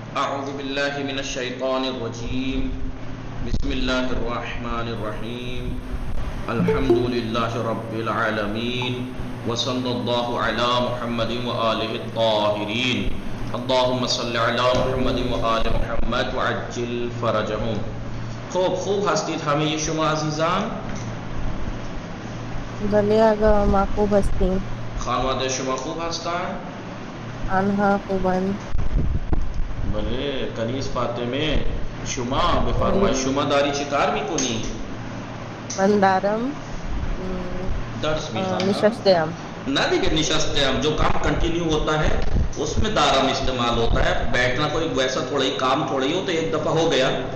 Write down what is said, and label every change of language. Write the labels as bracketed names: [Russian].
[Arabic] أعوذ بالله من الشيطان الرجيم. بسم الله الرحمن الرحيم. الحمد لله رب العالمين وصلى الله على محمد وآله الطاهرين. اللهم صل على محمد وآل محمد وعجل فرجهم. [Persian] خوب هستید همه شما عزیزان؟ بله آقا ما خوب هستیم. خانواده شما خوب هستند؟ آنها خوبند. بله. کنیز فاطمه شما بفرمایید شما داری چه کار میکنی؟ من دارم درس میخوانم. نشستم. [Urdu] نہ دیکھیں نشستے ہم جو کام کنٹینیو ہوتا ہے اس میں دارم استعمال ہوتا ہے. بیٹھنا کوئی ویسا تھوڑا ہی کام تھوڑا ہی ہو تو ایک دفعہ ہو گیا.